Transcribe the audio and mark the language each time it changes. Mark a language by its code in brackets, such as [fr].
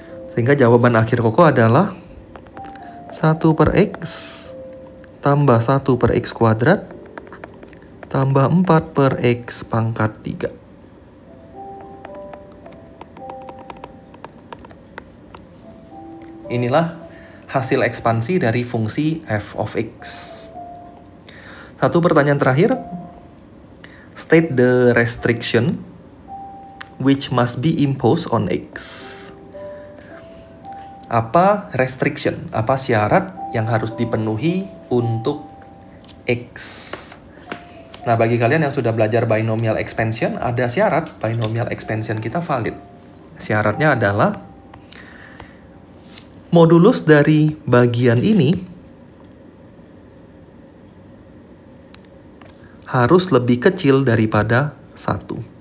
[id] Sehingga jawaban akhir Koko adalah 1 per x tambah 1 per x kuadrat tambah 4 per x pangkat 3. Inilah hasil ekspansi dari fungsi f of x. Satu pertanyaan terakhir. [en] State the restriction which must be imposed on x. [id] Apa restriction? Apa syarat yang harus dipenuhi untuk x? Nah, bagi kalian yang sudah belajar binomial expansion, ada syarat binomial expansion kita valid. Syaratnya adalah modulus dari bagian ini harus lebih kecil daripada 1.